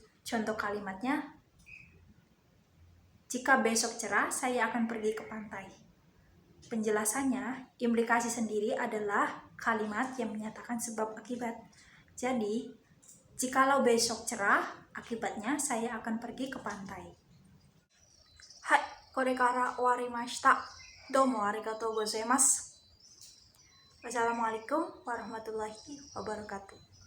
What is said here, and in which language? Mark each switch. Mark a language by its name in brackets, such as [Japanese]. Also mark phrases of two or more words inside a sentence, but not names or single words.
[Indonesian] Contoh kalimatnya, jika besok cerah saya akan pergi ke pantai. Penjelasannya, implikasi sendiri adalah kalimat yang menyatakan sebab akibat. Jadi, jikalau besok cerah, akibatnya saya akan pergi ke pantai. [Japanese] Hai, これから わりました. どうもありがとうございます. [Arabic] والسلام عليكم ورحمة الله وبركاته.